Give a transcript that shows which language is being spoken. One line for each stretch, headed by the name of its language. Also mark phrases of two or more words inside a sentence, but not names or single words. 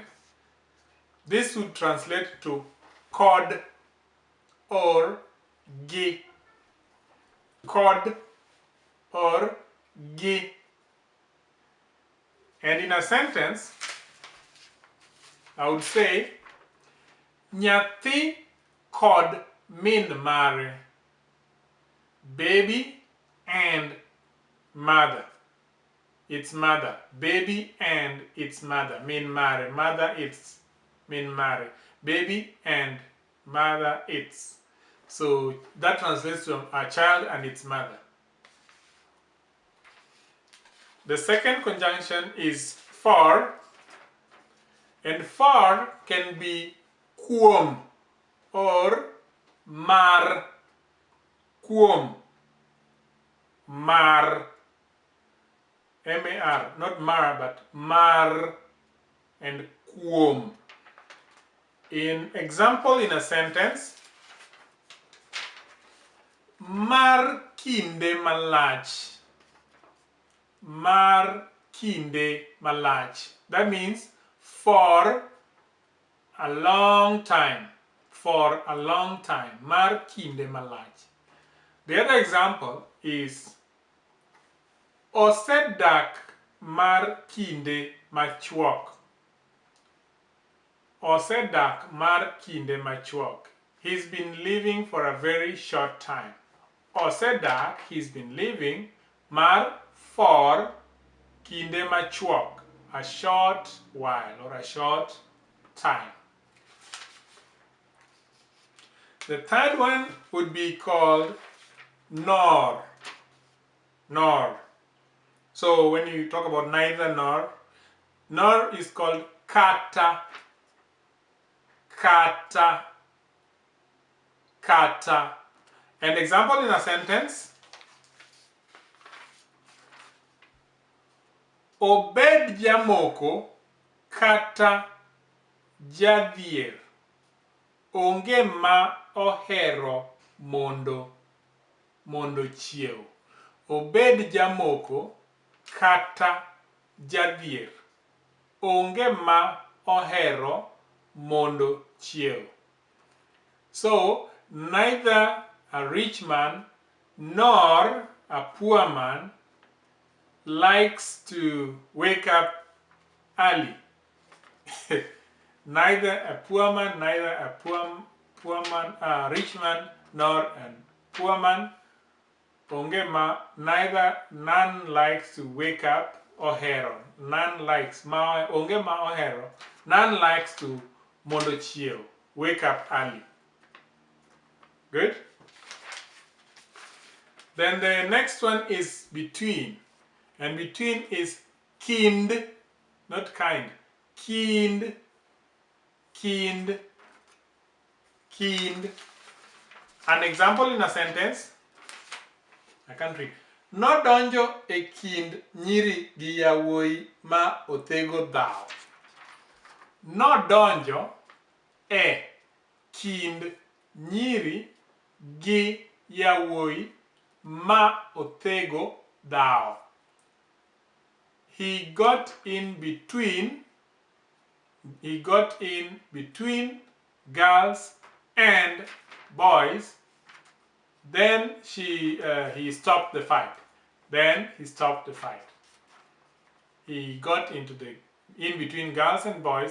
English: This would translate to cod or gi. Cod or gi. And in a sentence, I would say,
Luo (Kenya and Tanzania): Nyathi kod min mare.
English: Baby and mother. Its mother. Baby and its mother.
Luo (Kenya and Tanzania): Min mare.
English: Mother its.
Luo (Kenya and Tanzania): Min mare.
English: Baby and mother its. So that translates to a child and its mother. The second conjunction is for, and for can be kuom or mar.
Luo (Kenya and Tanzania): Kuom, mar,
English: M-A-R, not mar but mar and kuom. In example in a sentence,
Luo (Kenya and Tanzania): mar kinde malach. Mar kinde malach.
English: That means for a long time. For a long time.
Luo (Kenya and Tanzania): Mar kinde malach.
English: The other example is
Luo (Kenya and Tanzania): osedak mar kinde machuok. Osedak mar kinde machuok.
English: He's been living for a very short time. Osedak, he's been living.
Luo (Kenya and Tanzania): Mar, for kinde machuok,
English: a short while or a short time. The third one would be called nor. Nor. So when you talk about neither nor is called kata.
Luo (Kenya and Tanzania): Kata. Kata.
English: An example in a sentence,
Luo (Kenya and Tanzania): obed jamoko kata jadhier, onge ma ohero mondo chiew. Obed jamoko kata jadhier, onge ma ohero mondo chiew.
English: So neither a rich man nor a poor man likes to wake up early. Neither a poor man, neither a rich man, nor a poor man.
Luo (Kenya and Tanzania): Onge ma,
English: neither, none likes to wake up ohero. None likes,
Luo (Kenya and Tanzania): onge ma ohero.
English: None likes to
Luo (Kenya and Tanzania): mondo chiew,
English: wake up early. Good? Then the next one is between. And between is kind, not kind. Kind, kind, kind. An example in a sentence, I can't read.
Luo (Kenya and Tanzania): Nodonjo e kind nyiri gi yawuoyi ma othego dhao. Nodonjo e kind nyiri gi yawuoyi ma othego dhao.
English: He got in between girls and boys. Then he stopped the fight. Then he stopped the fight. He got in between girls and boys.